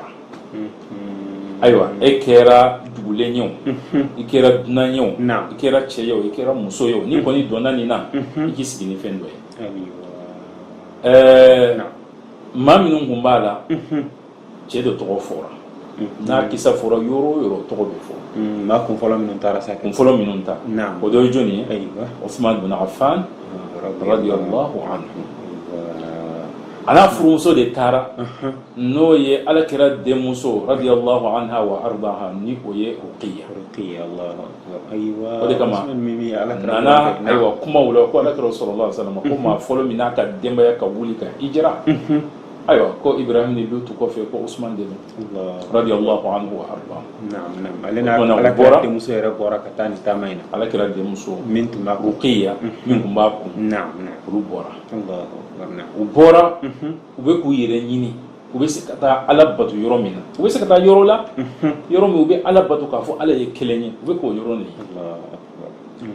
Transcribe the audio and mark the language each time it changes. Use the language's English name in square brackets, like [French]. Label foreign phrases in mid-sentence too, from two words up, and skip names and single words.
[Bambara] Ayiwa e kɛra dugulen ye o i kɛra dunan ye o i kɛra cɛ ye o i kɛra muso ye o ni kɔni dɔnna nin na i k'i sigi ni fɛn dɔ ye. Maa minnu kun b'a la cɛ de tɔgɔ fɔra n'a kisa fɔra yɔrɔ o yɔrɔ tɔgɔ bɛ fɔ. Maa kunfɔlɔ minnu taara sa kun fɔlɔ minnu ta o dɔ ye jɔnni ye Usman bin Affan [Arabic] رضي الله عنه. [Bambara] A n'a furumuso de taara n'o ye Alakira denmuso [Arabic] رضي الله عنها وأرضاها [Bambara] ni o ye Ruqiya. O de kama nana ayiwa kumaw la ko Alakira [Arabic] صلى الله عليه وسلم [Bambara] ko maa fɔlɔ min n'a ka denbaya ka wuli ka hijira ayiwa ko Ibrahim ni Lutu kɔfɛ ko Usman de don [Arabic] رضي الله عنه وأرضاه. [Bambara] Ale n'a Alakira denmuso yɛrɛ bɔra ka taa nin taama in na. Alakira denmuso min tun b'a kun Ruqiya min tun b'a kun olu bɔra. U bɔra u bɛ k'u yɛrɛ ɲini u bɛ se ka taa Ala bato yɔrɔ min na u bɛ se ka taa yɔrɔ la yɔrɔ min u bɛ Ala bato k'a fɔ Ala ye kelen ye u bɛ k'o yɔrɔ de ye.